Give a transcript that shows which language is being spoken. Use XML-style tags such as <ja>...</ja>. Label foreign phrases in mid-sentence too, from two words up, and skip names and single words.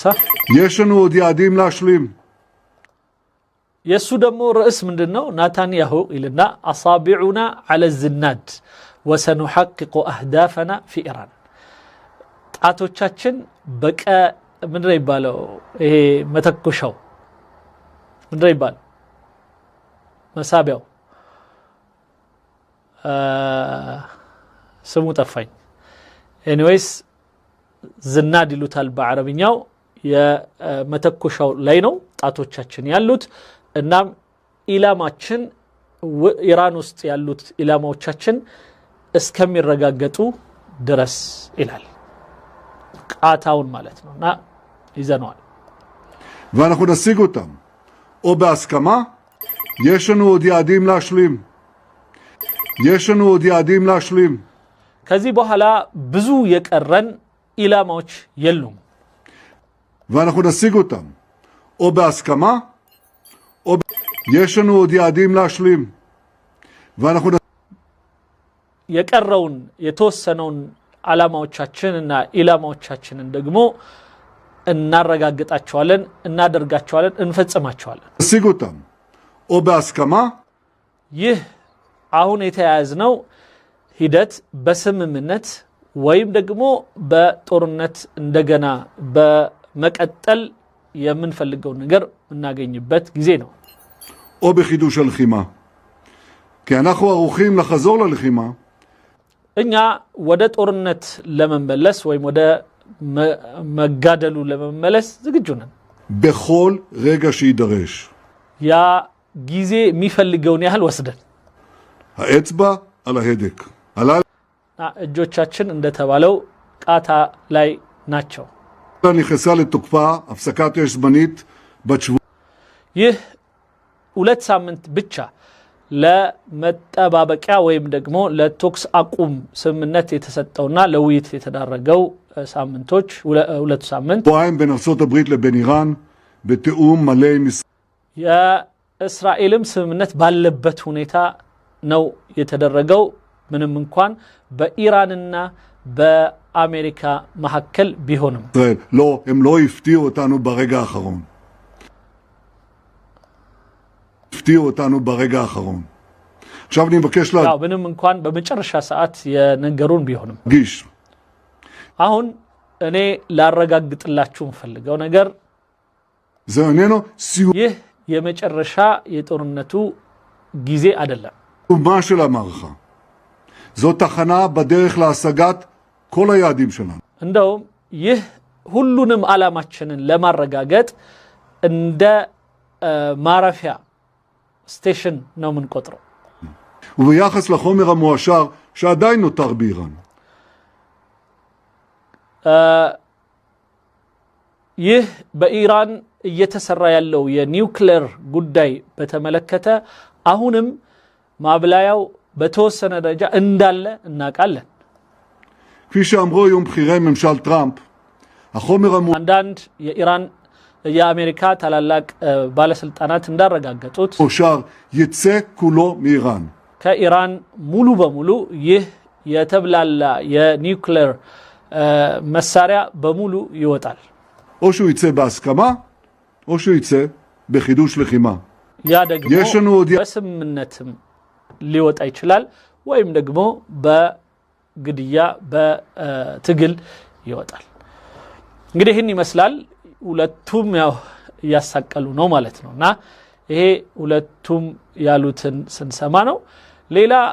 <he>יש לנו עוד יעדים להשלים</he> <am>የሱ ደግሞ ርዕስ ምንድነው ናታንያሁ ይልና አሳቢዑና</am> <ar>على الزناد وسنحقق اهدافنا في ايران</ar> <am>ጣቶቻችን በቀ ምንድነው ይባለው ይሄ መተኮሻው ምንድነው ይባለው መሳቢያው ስሙ ጠፋኝ ኤኒዌይስ ዝናድ ይሉታል በአረብኛው የመተኮሻው ላይ ነው ጣቶቻችን ያሉት እናም ኢላማችን ኢራን ውስጥ ያሉት ኢላማዎቻችን እስከሚረጋገጡ ድረስ ይላል ቃታውን ማለት ነውና ይዘነዋል</am> <he>ואנחנו נשיג אותם או בהסכמה יש לנו עוד יעדים להשלים</he> <am>ከዚህ በኋላ ብዙ የቀረን ኢላማዎች የሉም</am> <he>ואנחנו נשיג אותם או בהסכמה או יש לנו עוד יעדים להשלים ואנחנו</he> <am>የቀረውን የተወሰነውን ዓላማዎቻችንና ኢላማዎቻችንን ደግሞ እናረጋግጣቸዋለን እናደርጋቸዋለን እንፈጽማቸዋለን</am> <he>נשיג אותם או בהסכמה</he> <am>ይህ አሁን የተያያዝነው ሂደት በስምምነት ወይም ደግሞ በጦርነት እንደገና በመቀጠል የምንፈልገው ነገር እናገኝበት ጊዜ ነው</am> <he>או בחידוש הלחימה כי אנחנו ערוכים לחזור ללחימה</he> <am>እኛ ወደ ጦርነት ለመመለስ ወይም ወደ መጋደሉ ለመመለስ ዝግጁ ነን</am> <he>בכל רגע שידרש</he> <am>ያ ጊዜ የሚፈልገውን ያህል ወስደን</am> <he>האצבע על ההדק</he> <am>እጆቻችን እንደተባለው ቃታ ላይ ናቸው</am> <he>נכנסה לתוקפה הפסקת אש זמנית בת שבוע</he> <am>ይህ 2 ሳምንት ብቻ ለመጠባበቂያ ወይም ደግሞ ለቶክስ አቁም ስምምነት የተሰጠውና ለውይይት የተዳረገው ሳምንቶች 2 ሳምንት</am> <he>שבועיים בין ארצות הברית לבין איראן בתיאום מלא עם</he> <am>የእስራኤልም ስምምነት ባለበት ሁኔታ ነው የተደረገው ምንም እንኳን በኢራንና በአሜሪካ መሐከል ቢሆንም</am> <he>לא הם לא הפתיעו אותנו ברגע האחרון הפתיעו אותנו ברגע האחרון עכשיו אני מבקש</he> <am>ያው ምንም እንኳን በመጨረሻ ሰዓት የነገሩን ቢሆንም ጊሽ አሁን እኔ ላረጋግጥላችሁ ፈልገው ነገር</am> <he>זה איננו סיום</he> <am>ይህ የመጨረሻ የጦርነቱ ጊዜ አይደለም</am> <he>סיומה של המערכה זו תחנה בדרך להשגת כל היעדים שלנו</he> <am>እንደውም ይህ ሁሉንም ዓላማችንን ለማረጋገጥ እንደ ማረፊያ ስቴሽን ነው የምንቆጥረው</am> <he>וביחס לחומר המועשר שעדיין נותר באיראן</he> <am>ይህ በኢራን እየተሰራ ያለው የኒውክሌር ጉዳይ በተመለከተ አሁንም ማብላያው በተወሰነ ደረጃ እንዳለ እናቃለን</am> <he>כפי שאמרו היום בכירי ממשל טראמפ החומר</he> <am>አንዳንድ የኢራን የአሜሪካ ታላላቅ ባለስልጣናት እንዳረጋገጡት</am> <he>המועשר יצא כולו מאיראן</he> <am>ከኢራን ሙሉ በሙሉ ይህ የተብላላ የኒውክሌር መሳሪያ በሙሉ ይወጣል</am> <he>או שהוא יצא בהסכמה או שהוא יצא בחידוש לחימה</he> <am>ያ ደግሞ</am> <he>יש לנו עוד</he> <am>በስምምነትም ሊወጣ ይችላል ወይም ደግሞ በግድያ በትግል ይወጣል እንግዲህ ይህን ይመስላል ሁለቱም ያው ያሳቀሉ ነው ማለት ነውና ይሄ ሁለቱም ያሉትን ስንሰማ ነው ሌላ</am>